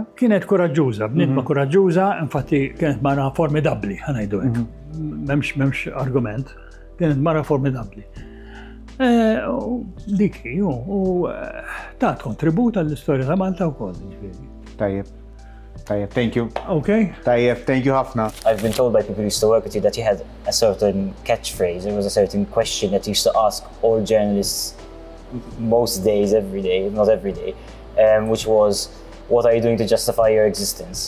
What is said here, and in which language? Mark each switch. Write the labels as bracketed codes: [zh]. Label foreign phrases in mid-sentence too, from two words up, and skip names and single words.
[mt] Kienet kuraġġuża, bniedma kuraġġuża, infatti kienet mara formidabbli, ħanajdu hekk. M'hemmx argument. Kienet mara formidabbli. Diki, u tat kontribut għall-istorja ta' Malta wkoll. Tajjeb, [en] thank you. Okay. [mt] Tajjeb, [en] thank you [mt] ħafna. [en] I've been told by people who used to work with you that you had a certain catchphrase. There was a certain question that you used to ask all journalists most days, every day, not every day, which was, what are you doing to justify your existence?